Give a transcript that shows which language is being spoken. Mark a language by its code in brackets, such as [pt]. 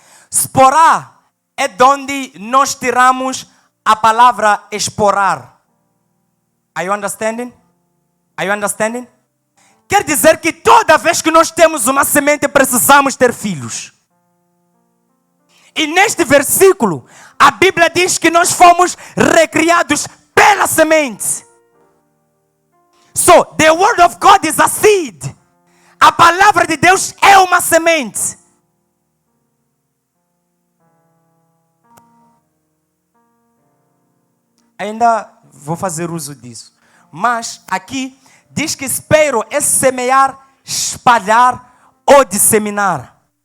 [pt] Sporá é de onde nós tiramos a palavra esporar. [en] Are you understanding? Are you understanding? [pt] Quer dizer que toda vez que nós temos uma semente, precisamos ter filhos. E neste versículo, a Bíblia diz que nós fomos recriados pela semente. [en] So, the word of God is a seed. [pt] A palavra de Deus é uma semente. Ainda vou fazer uso disso. Mas aqui diz que espero é semear, espalhar ou disseminar.